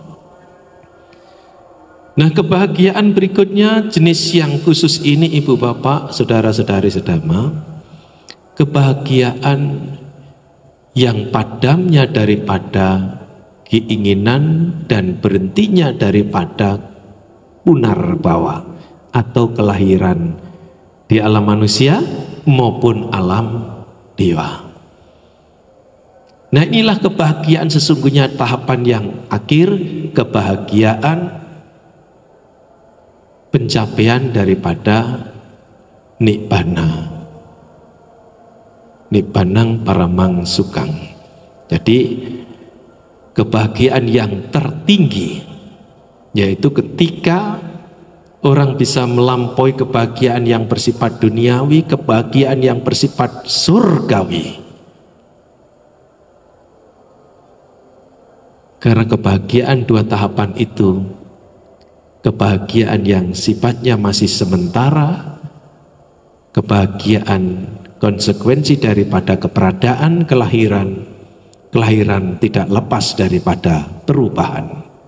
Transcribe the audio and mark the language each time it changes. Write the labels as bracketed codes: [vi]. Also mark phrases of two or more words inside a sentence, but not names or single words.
[id] Nah, kebahagiaan berikutnya jenis yang khusus ini, ibu bapak, saudara-saudari sedama, kebahagiaan yang padamnya daripada keinginan dan berhentinya daripada punarbawa atau kelahiran di alam manusia maupun alam dewa. Nah, inilah kebahagiaan sesungguhnya, tahapan yang akhir, kebahagiaan pencapaian daripada nibbana. [pi] Nibbanang paramang sukang. [id] Jadi kebahagiaan yang tertinggi yaitu ketika orang bisa melampaui kebahagiaan yang bersifat duniawi, kebahagiaan yang bersifat surgawi. Karena kebahagiaan dua tahapan itu, kebahagiaan yang sifatnya masih sementara, kebahagiaan konsekuensi daripada keberadaan kelahiran tidak lepas daripada perubahan.